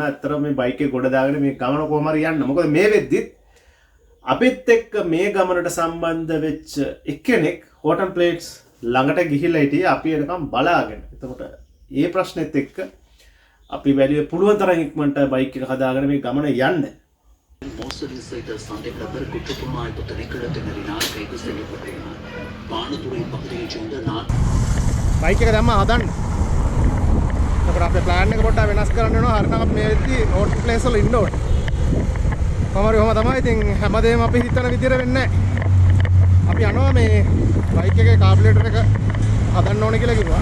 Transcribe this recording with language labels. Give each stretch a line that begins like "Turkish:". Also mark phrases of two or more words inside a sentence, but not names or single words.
Sinhala: ඇත්තටම මේ බයික් එක ගොඩ දාගෙන මේ ගමන කොහොම හරි යන්න. මොකද මේ වෙද්දිත් අපිත් එක්ක මේ ගමනට සම්බන්ධ වෙච්ච එක්කෙනෙක් හෝටල් ප්ලේට්ස් ළඟට ගිහිල්ලා හිටියේ අපි එනකම් බලාගෙන. එතකොට ඒ ප්‍රශ්නෙත් එක්ක අපි බැලුවේ පුළුවන් තරම් ඉක්මනට බයික් එක හදාගෙන මේ ගමන යන්න.
Tamil: மோசடி செய்த சந்தேகநபர் குற்றப்புலனாய்வு திணைக்களத்தினரினால் கைது செய்யப்பட்டுள்ளார். பானதுறை பகுதியைச் சேர்ந்த
Sinhala: බයික් එක දැම්ම හදන්න. එතකොට අපේ ප්ලෑන් එක පොඩ්ඩක් වෙනස් කරන්න වෙනවා. හරිනම් අපි මේ වෙද්දී හෝටල් ප්ලේස් වල ඉන්න ඕනේ. කොහොමද තමයි ඉතින් හැමදේම අපි හිතන විදිහට වෙන්නේ නැහැ. අපි යනවා මේ බයික් එකේ කාබුලේටර් එක හදන්න ඕනේ කියලා කිව්වා.